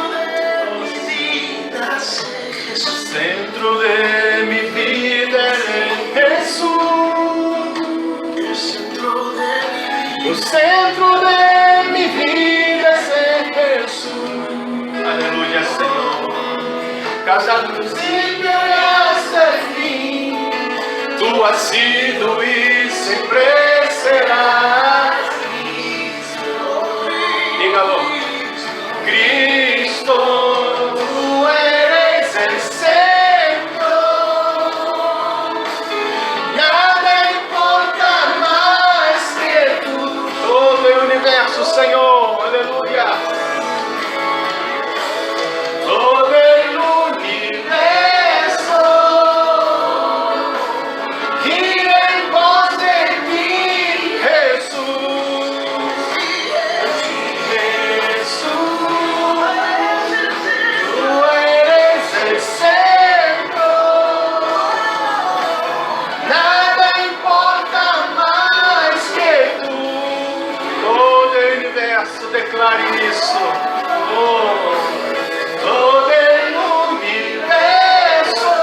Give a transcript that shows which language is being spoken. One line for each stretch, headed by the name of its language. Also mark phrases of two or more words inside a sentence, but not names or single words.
Portuguese: Centro de mi vida é Jesus. O centro de mi vida é Jesus. Aleluia, Senhor. Casado no princípio e
Spanish: hasta el
Portuguese: fim.
Spanish: Tu has sido
Portuguese: e sempre serás.
Spanish: Dígalo. Cristo.
Portuguese: Senhor, aleluia. Todo o universo gira em pos de ti, Jesus. Jesus,
Spanish: tu eres el centro.
Portuguese: Nada importa mais que tu. Declare isso. Oh, todo o universo